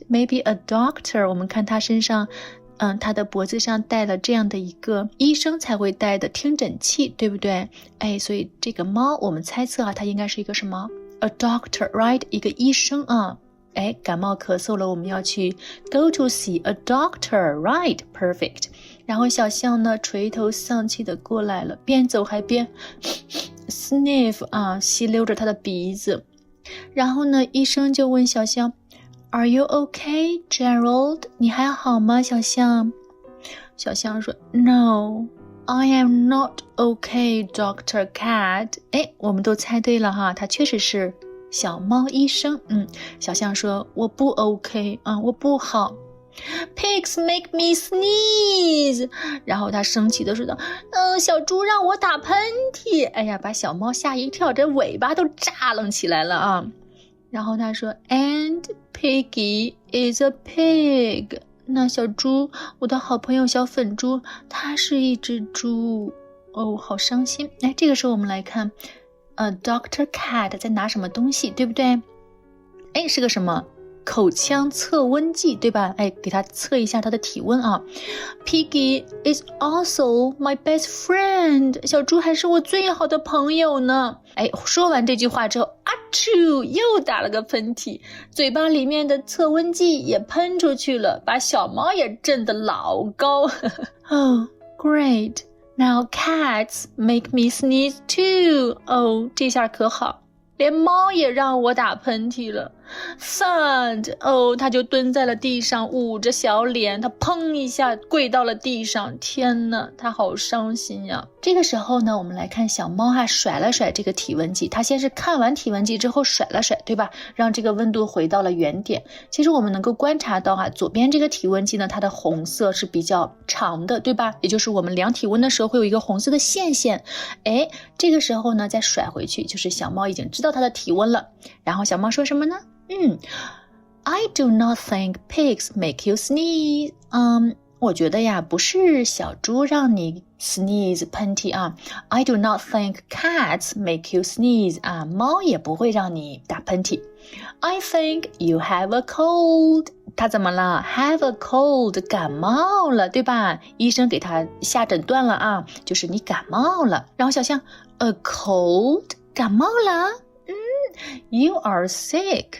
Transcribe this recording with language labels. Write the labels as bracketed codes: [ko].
[en] Maybe a doctor. [zh] 我们看他身上他的脖子上戴了这样的一个医生才会戴的听诊器，对不对？所以这个猫我们猜测它应该是一个什么？ [en] A doctor, right? [zh] 一个医生啊。感冒咳嗽了，我们要去 [en] go to see a doctor, right? Perfect. [zh] 然后小象呢垂头丧气的过来了，边走还边sniff 吸溜着他的鼻子。然后呢医生就问小象， [en] Are you okay, Gerald? [zh] 你还好吗，小象？小象说 [en] No, I am not okay, Dr. Cat. [zh] 我们都猜对了哈，他确实是小猫医生。小象说我不 OK 我不好。 [en] Pigs make me sneeze. [zh] 然后他生气的说道，小猪让我打喷嚏。把小猫吓一跳，这尾巴都炸楞起来了啊。然后他说 [en] And Piggy is a pig. [zh] 那小猪，我的好朋友小粉猪，它是一只猪。好伤心。这个时候我们来看Dr. Cat 在拿什么东西，对不对？是个什么？口腔测温计，对吧？给他测一下他的体温啊。 [en] Piggy is also my best friend. [zh] 小猪还是我最好的朋友呢。说完这句话之后，又打了个喷嚏，嘴巴里面的测温计也喷出去了，把小猫也震得老高。 [en] Oh, great. Now cats make me sneeze too. [zh] 这下可好，连猫也让我打喷嚏了。 [en] Thud. [zh] 他就蹲在了地上，捂着小脸，他砰一下跪到了地上。天哪，他好伤心呀。这个时候呢，我们来看小猫甩了甩这个体温计，它先是看完体温计之后甩了甩，对吧？让这个温度回到了原点。其实我们能够观察到左边这个体温计呢，它的红色是比较长的，对吧？也就是我们量体温的时候会有一个红色的线。这个时候呢再甩回去，就是小猫已经知道它的体温了。然后小猫说什么呢？ [en] I do not think pigs make you sneeze. [zh] 我觉得呀，不是小猪让你 sneeze 喷嚏啊。 [en] I do not think cats make you sneeze. [zh] 猫也不会让你打喷嚏。 [en] I think you have a cold. [zh] 他怎么了？ [en] Have a cold. [zh] 感冒了，对吧？医生给他下诊断了就是你感冒了。然后小象 [en] A cold. [zh] 感冒了 [en] You are sick.